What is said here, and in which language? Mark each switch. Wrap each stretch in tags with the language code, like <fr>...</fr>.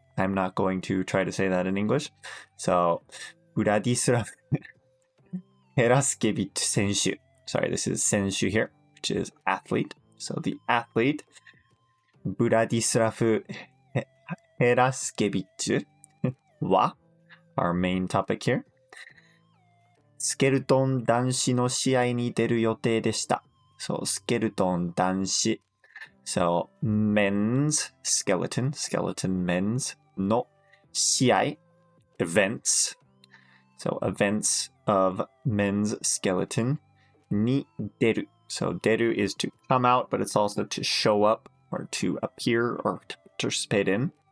<en>I'm not going to try to say that in English. So Vladislav Heraskevich 選手. Sorry, this is 選手 here, which is athlete. So the athlete Vladislav Heraskevich は our main topic here.</en> <ja>スケルトン男子の試合に出る予定でした。 So, スケルトン男子。</ja> <en>So, men's skeleton men's の試合 events. So, events of men's skeleton に出る。 So, 出る is to come out, but it's also to show up or to appear or to participate in.</en>